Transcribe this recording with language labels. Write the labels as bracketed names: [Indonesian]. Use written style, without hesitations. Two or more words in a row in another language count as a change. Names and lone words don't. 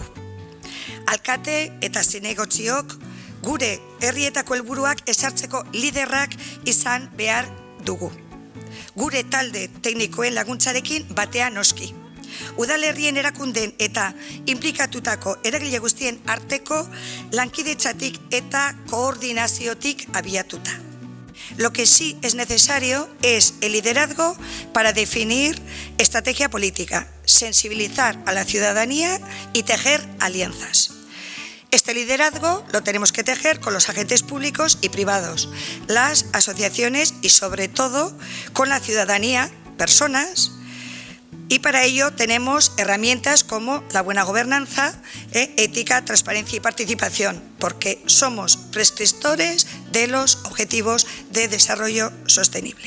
[Basque] Alkate eta zinegotziok gure herrietako helburuak ezartzeko liderrak izan behar dugu. Gure talde teknikoen laguntzarekin batean noski. Udalerrien erakunden eta inplikatutako eragile guztien arteko lankidetzatik eta koordinaziotik abiatuta. [Spanish] Lo que sí es necesario es el liderazgo para definir estrategia política, sensibilizar a la ciudadanía y tejer alianzas. Este liderazgo lo tenemos que tejer con los agentes públicos y privados, las asociaciones y sobre todo con la ciudadanía, personas, y para ello tenemos herramientas como la buena gobernanza, ética, transparencia y participación, porque somos prescriptores de los objetivos de desarrollo sostenible.